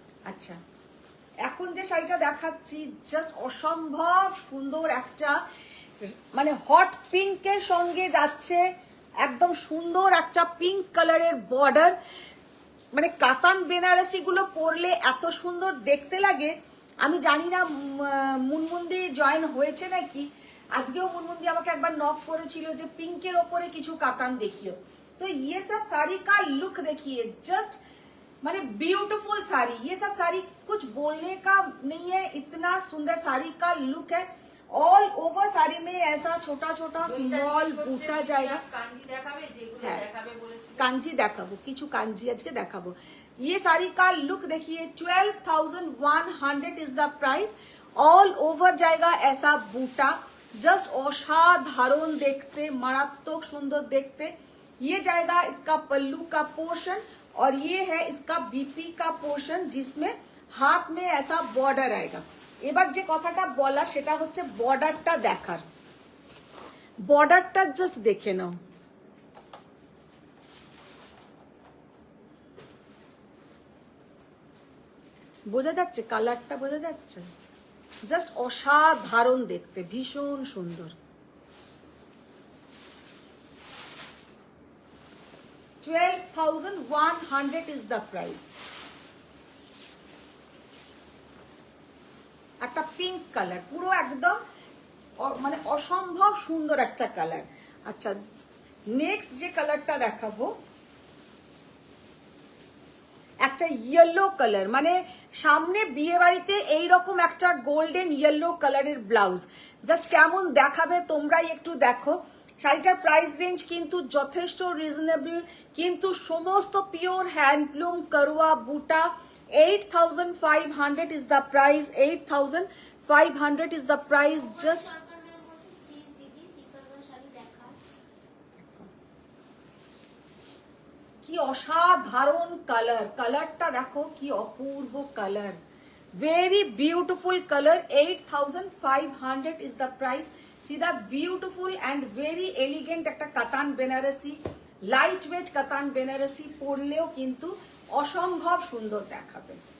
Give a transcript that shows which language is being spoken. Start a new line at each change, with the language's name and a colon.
Bangla: আচ্ছা এখন যে শাড়িটা দেখাচ্ছি জাস্ট অসম্ভব সুন্দর একটা, মানে হট পিঙ্কের সঙ্গে যাচ্ছে, একদম সুন্দর একটা পিঙ্ক কালারের বর্ডার, মানে কাতান বেনারসি গুলো পরলে এত সুন্দর দেখতে লাগে। আমি জানি না মুনমুন্দি জয়েন হয়েছে নাকি, আজকেও মুনমুন্দি আমাকে একবার নক করেছিল যে পিঙ্কের ওপরে কিছু কাতান দেখিও।
Hindi: तो ये सब साड़ी का लुक देखिए, जस्ट माने ब्यूटीफुल साड़ी, ये सब साड़ी कुछ बोलने का नहीं है, इतना सुंदर साड़ी का लुक है। ऑल ओवर साड़ी में ऐसा छोटा छोटा स्मॉल बूटा जाएगा।
Bangla: কাঞ্জি দেখাবে, যেগুলো হ্যাঁ। দেখাবে বলেছি। কাঞ্জি দেখাবো, কিছু কাঞ্জি আজকে দেখাবো।
Hindi: ये साड़ी का लुक देखिए,
English: 12,100 is the price.
Hindi: All over जाएगा ऐसा बूटा, जस्ट
Bangla: असाधारण देखते, मारात्मक सुंदर देखते।
Hindi: ये जाएगा इसका पल्लू का पोर्शन, और ये है इसका बीपी का पोर्शन, जिसमें हाथ में ऐसा बॉर्डर आएगा।
Bangla: এবার যে কথাটা বলা সেটা হচ্ছে বর্ডারটা দেখার, বর্ডারটা জাস্ট দেখে নাও, বোঝা যাচ্ছে, কালারটা বোঝা যাচ্ছে, জাস্ট অসাধারণ দেখতে, ভীষণ সুন্দর।
English: 12,100 is the price।
Bangla: একটা পিঙ্ক কালার, পুরো একদম মানে অসম্ভব সুন্দর একটা কালার। আচ্ছা নেক্সট যে কালারটা দেখাবো একটা ইয়েলো কালার, মানে সামনে বিয়ে বাড়িতে এইরকম একটা গোল্ডেন ইয়েলো কালারের ব্লাউজ, জাস্ট কেমন দেখাবে তোমরাই একটু দেখো। শাড়িটার প্রাইস রেঞ্জ কিন্তু যথেষ্ট রিজনেবল, কিন্তু সমস্ত পিওর হ্যান্ডলুম করোয়া বুটা।
English: 8,500 is the price, 8,500 is the price। just
Bangla: Sarkar ma'am বলছে প্লিজ দিদি সিকলবার শাড়ি দেখান। কি অসাধারণ কালার, কালারটা দেখো কি অপূর্ব colour, very beautiful colour.
English: 8,500 is the price।
Bangla: সিধা বিউটিফুল অ্যান্ড ভেরি এলিগেন্ট একটা কাতান বেনারসি, লাইট ওয়েট কাতান বেনারসি, পরলেও কিন্তু অসম্ভব সুন্দর দেখাবে।